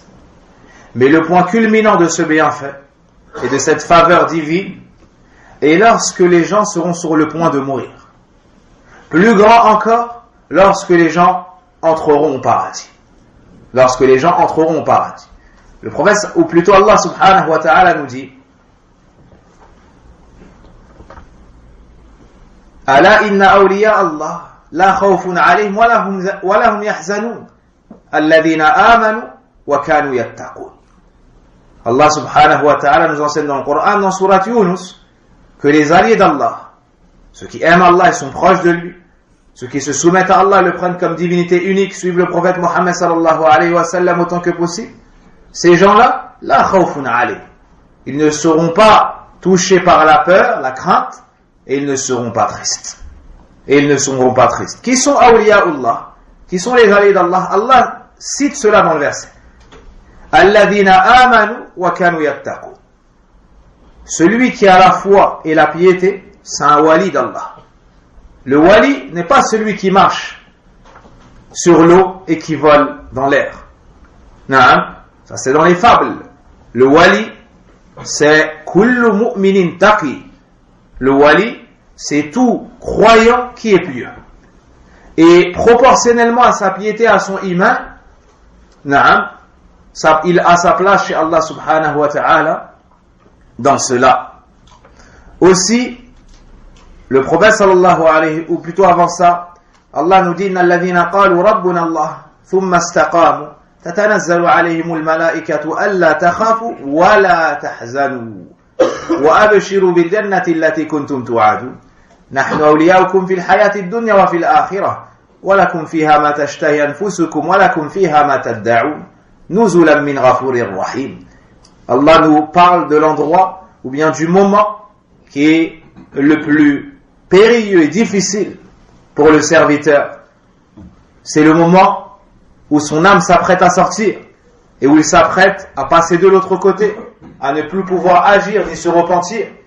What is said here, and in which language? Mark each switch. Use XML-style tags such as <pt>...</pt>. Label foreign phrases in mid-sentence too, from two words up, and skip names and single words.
<fr>Mais le point culminant de ce bienfait et de cette faveur divine est lorsque les gens seront sur le point de mourir. Plus grand encore, lorsque les gens entreront au paradis. Lorsque les gens entreront au paradis. Le prophète, ou plutôt</fr> <ar>Allah سبحانه وتعالى</ar> <fr>nous dit</fr> <ar>ألا إن أولياء الله لا خوف عليهم ولهم يحزنون الذين آمنوا وكانوا يتقون.</ar> <fr>Allah</fr> <ar>سبحانه وتعالى</ar> <fr>nous enseigne dans le Coran, dans Surat Yunus, que les alliés d'Allah, ceux qui aiment Allah et sont proches de lui, ceux qui se soumettent à Allah, le prennent comme divinité unique, suivent le prophète Mohammed</fr> <ar>صلى الله عليه وسلم</ar> <fr>autant que possible, ces gens-là,</fr> <ar>لا خوف عليهم,</ar> <fr>ils ne seront pas touchés par la peur, la crainte, et ils ne seront pas tristes. Et ils ne seront pas tristes. Qui sont awliya'ullah? Qui sont les alliés d'Allah? Allah cite cela dans le verset.</fr> <ar>الذين آمنوا وكانوا يتقون.</ar> <fr>Celui qui a la foi et la piété, c'est un wali d'Allah. Le wali n'est pas celui qui marche sur l'eau et qui vole dans l'air. Naam, ça c'est dans les fables. Le wali, c'est</fr> <ar>كل مؤمن تقي.</ar> <fr>Le wali, c'est tout croyant qui est pieux. Et proportionnellement à sa piété, à son iman, naam, il a sa place chez Allah</fr> <ar>سبحانه وتعالى</ar> <fr>dans cela. Aussi, le prophète</fr> <ar>صلى الله عليه,</ar> <fr>ou plutôt avant ça, Allah nous dit</fr> <ar>إن الذين قالوا ربنا الله ثم استقاموا تتنزل عليهم الملائكة ألا تخافوا ولا تحزنوا وأبشروا بالجنة التي كنتم توعدون نحن أولياؤكم في الحياة الدنيا وفي الآخرة ولكم فيها ما تشتهي أنفسكم ولكم فيها ما تدعون نزلا من غفور رحيم.</ar> <fr>Allah nous parle de l'endroit ou bien du moment qui est le plus périlleux et difficile pour le serviteur. C'est le moment où son âme s'apprête à sortir et où il s'apprête à passer de l'autre côté, à ne plus pouvoir agir ni se repentir.</fr>